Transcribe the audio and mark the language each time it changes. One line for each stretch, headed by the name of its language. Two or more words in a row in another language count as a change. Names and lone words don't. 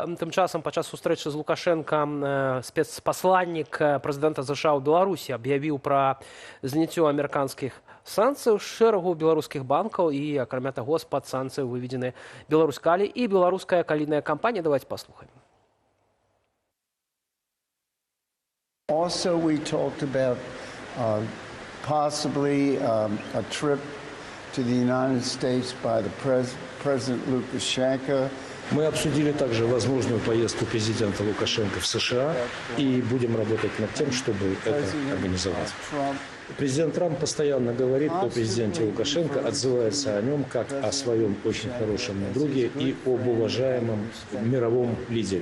Belarusian: Тым часам падчас сустрэчы з Лукашенкам спецпасланнік прэзідэнта США ў Беларусі аб'явіў пра зняццё амерыканскіх санкцый з шэрагу беларускіх банкаў, і, акрамя таго, з-пад санкцый выведзены Беларускалі і беларуская калійная кампанія. Давайте паслухаем.
English: Also, we talked about possibly a trip to the United States by the President Lukashenko.
Russian: Мы обсудили также возможную поездку президента Лукашенко в США и будем работать над тем, чтобы это организовать. Президент Трамп постоянно говорит о президенте Лукашенко, отзывается о нем как о своем очень хорошем друге и об уважаемом мировом лидере.